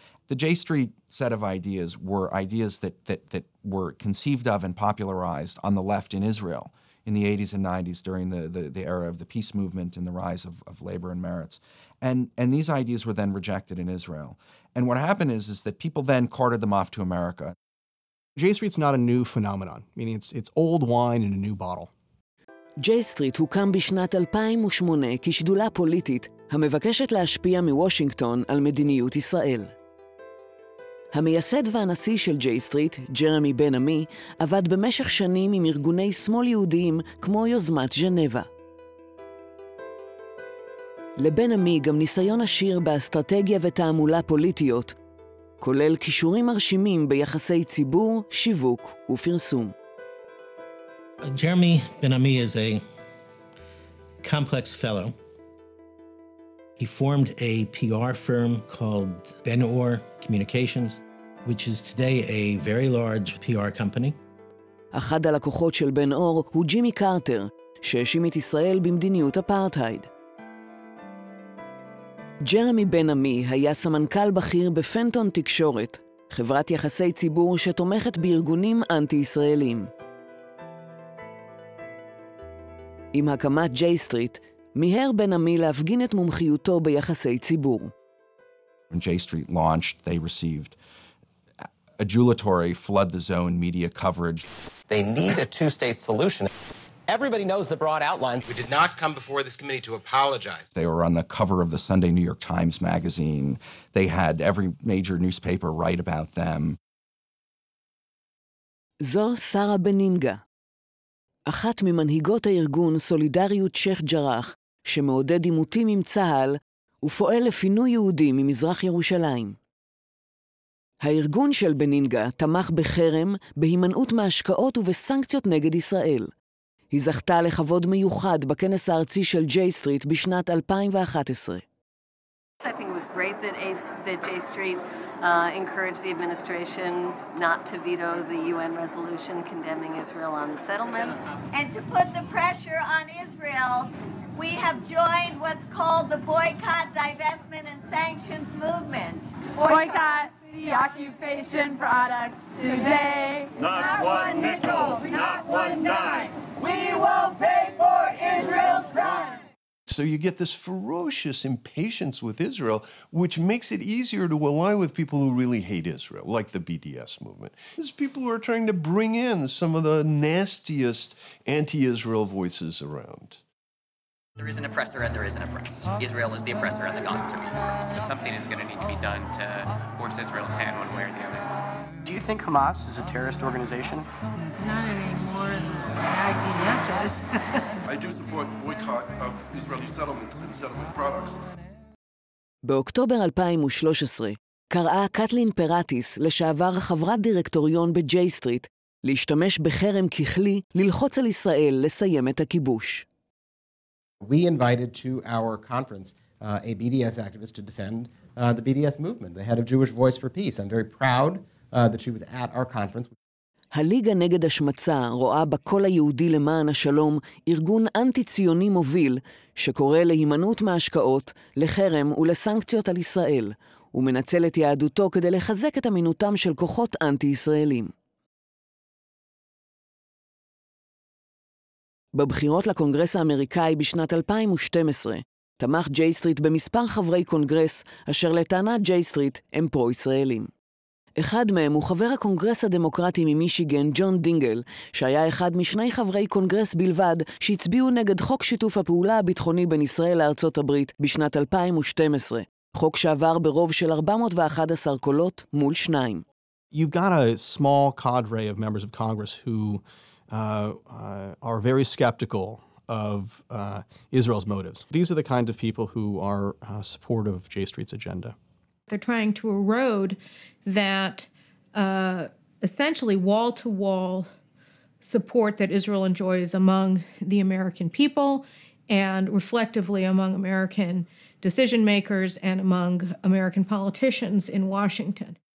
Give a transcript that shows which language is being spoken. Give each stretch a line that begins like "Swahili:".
English: The J-Street set of ideas were ideas that were conceived of and popularized on the left in Israel in the 80s and 90s during the era of the peace movement and the rise of labor and merits. And these ideas were then rejected in Israel. And what happened is that people then carted them off to America. J-Street's not a new phenomenon, meaning it's old wine in a new bottle.
Hebrew: ג'יי-סטריט הוקם בשנת 2008 כשדולה פוליטית המבקשת להשפיע מוושינגטון על מדיניות ישראל. המייסד והנשיא של ג'יי-סטריט, ג'רמי בן-עמי, עבד במשך שנים עם ארגוני שמאל יהודיים כמו יוזמת ז'נבה. לבן-עמי גם ניסיון עשיר באסטרטגיה ותעמולה פוליטיות, כולל כישורים מרשימים ביחסי ציבור, שיווק ופרסום.
English: Jeremy Ben-Ami is a complex fellow. He formed a PR firm called Ben-Or Communications, which is today a very large PR company.
Hebrew: אחד הלקוחות של בן-אור הוא ג'ימי קרטר, שהאשים את ישראל במדיניות אפרטהייד. ג'רמי בן-עמי היה סמנכ"ל בכיר בפנטון תקשורת, חברת יחסי ציבור שתומכת בארגונים אנטי-ישראלים. עם הקמת ג'יי-סטריט, מיהר בן-עמי להפגין את מומחיותו ביחסי ציבור.
English: When J-Street launched, they received adulatory flood-the-zone media coverage. They need a two-state solution. Everybody knows the broad outlines. We did not come before this committee to apologize. They were on the cover of the Sunday New York Times magazine. They had every major newspaper write about them.
Hebrew: זו שרה בנינגה, אחת ממנהיגות הארגון סולידריות שייח ג'ראח, שמעודד עימותים עם צה"ל ופועל לפינוי יהודים ממזרח ירושלים. הארגון של בנינגה תמך בחרם, בהימנעות מהשקעות ובסנקציות נגד ישראל. היא זכתה לכבוד מיוחד בכנס הארצי של ג'יי-סטריט בשנת 2011.
English: I think it was great that J-Street encouraged the administration not to veto the UN resolution condemning Israel on the settlements. And to put the pressure on Israel, we have joined what's called the Boycott, Divestment, and Sanctions Movement. Boycott the occupation products today. Not one nickel, not one dime. We will pay for Israel's crime. So you get this ferocious impatience with Israel, which makes it easier to align with people who really hate Israel, like the BDS movement. There's people who are trying to bring in some of the nastiest anti-Israel voices around. There is an oppressor and there is an oppressed. Israel is the oppressor and the Gazans are the oppressed. Something is going to need to be done to force Israel's hand one way or the other. Do you think Hamas is a terrorist organization? Not any more than IDF is. I do support the boycott of Israeli settlements and settlement products.
Hebrew: באוקטובר 2013 קראה קטלין פרטיס, לשעבר חברת דירקטוריון בג'יי-סטריט, להשתמש בחרם ככלי ללחוץ על ישראל לסיים את הכיבוש.
English: We invited to our conference a BDS activist to defend the BDS movement, the head of Jewish Voice for Peace. I'm very proud that she was at our conference.
Hebrew: הליגה נגד השמצה רואה בקול היהודי למען השלום ארגון אנטי-ציוני מוביל שקורא להימנעות מהשקעות, לחרם ולסנקציות על ישראל, ומנצל את יהדותו כדי לחזק את אמינותם של כוחות אנטי-ישראלים. בבחירות לקונגרס האמריקאי בשנת 2012 תמך ג'יי-סטריט במספר חברי קונגרס אשר לטענת ג'יי-סטריט הם פרו-ישראלים. אחד מהם הוא חבר הקונגרס הדמוקרטי ממישיגן, ג'ון דינגל, שהיה אחד משני חברי קונגרס בלבד שהצביעו נגד חוק שיתוף הפעולה הביטחוני בין ישראל לארצות הברית בשנת 2012, חוק שעבר ברוב של 411 קולות מול 2.
English: You've got a small cadre of members of Congress who are very skeptical of Israel's motives. These are the kind of people who are supportive of J-Street's agenda. They're trying to erode that essentially wall-to-wall support that Israel enjoys among the American people and reflectively among American decision makers and among American politicians in Washington.